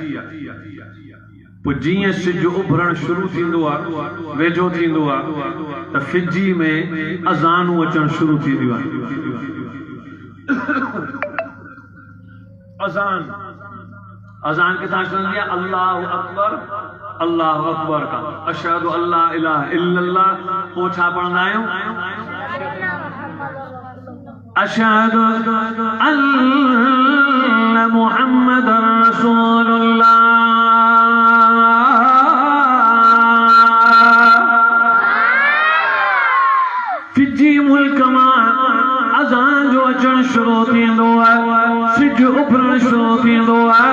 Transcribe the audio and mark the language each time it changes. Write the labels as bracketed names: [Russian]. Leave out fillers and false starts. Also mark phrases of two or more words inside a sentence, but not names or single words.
[Sindhi] पोइ जीअं सिज उभरण शुरू थींदो आहे, वेझो थींदो आहे, त फिजी में अज़ानूं अचणु शुरू थींदियूं आहिनि। अज़ान अज़ान किथां शुरू थींदी आहे? [Arabic] الله أكبر كا أشهد أن لا إله إلا الله. [Sindhi] पोइ छा पढ़ंदा आहियूं? [Arabic] أشهد أن محمدا رسول الله. [Sindhi] फिजी मुल्क मां अज़ान जो अचणु शुरू थींदो आहे, सिज उभरणु शुरू थींदो आहे।